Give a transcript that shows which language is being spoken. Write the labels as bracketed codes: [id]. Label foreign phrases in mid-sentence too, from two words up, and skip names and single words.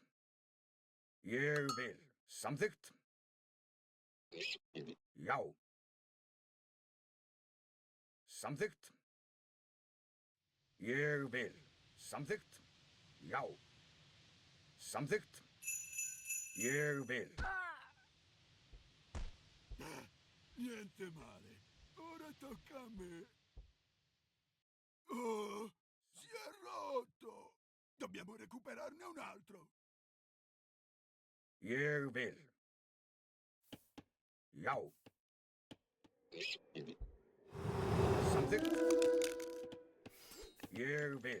[is] Ég vil. Samþykkt. Já. Samþykkt. Ég vil. Samþykkt. Já. Samþykkt. Ég vil. [it] Niente male. Ora tocca a me. Oh, si è rotto. Dobbiamo recuperarne un altro. [is] Ég vil. Já. Samþykkt. Ég vil.